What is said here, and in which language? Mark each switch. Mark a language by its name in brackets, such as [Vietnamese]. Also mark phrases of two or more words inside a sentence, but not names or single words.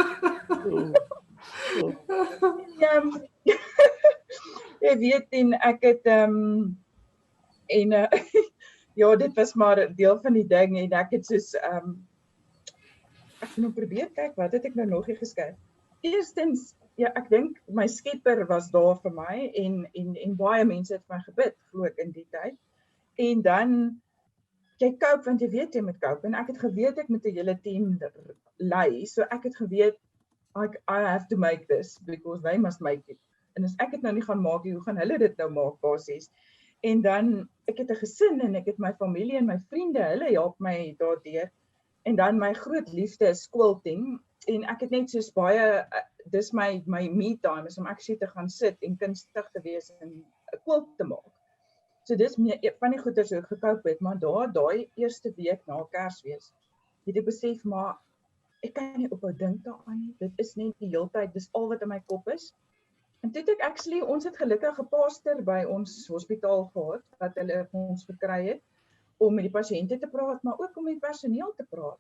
[Afrikaans] Jy weet, en ek het ja, dit was maar deel van die ding, en ek het soos ek het nou probeer kyk, wat het ek nou nog nie geskryf. Eerstens, ja, ek dink my skepper was daar vir my, en baie mense het vir my gebid, glo ek, in die tyd. En dan, jy cope, want jy weet jy moet cope, en ek het geweet ek moet 'n hele team lei, so ek het geweet, [English] I have to make this, because they must make it. [Afrikaans] En as ek het nou nie gaan maak, hoe gaan hulle dit nou maak, basies? En dan, ek het 'n gesin, en ek het my familie en my vriende, hulle help my daardeur. En dan my groot liefde is quilting, en ek het net soos baie, dis my [English] me time, [Afrikaans] is om actually te gaan sit en kunstig te wees en 'n quilt te maak. So dis van die goeders hoe ek gekoop het, maar daai eerste week na Kersfees, het ek besef, maar ek kan nie ophou dink daaraan nie, dit is net die hele tyd, dis al wat in my kop is, En toe het ek actually, ons het gelukkig 'n pastor by ons hospitaal gehad, wat hulle vir ons gekry het, om met die pasiënte te praat, maar ook om met personeel te praat.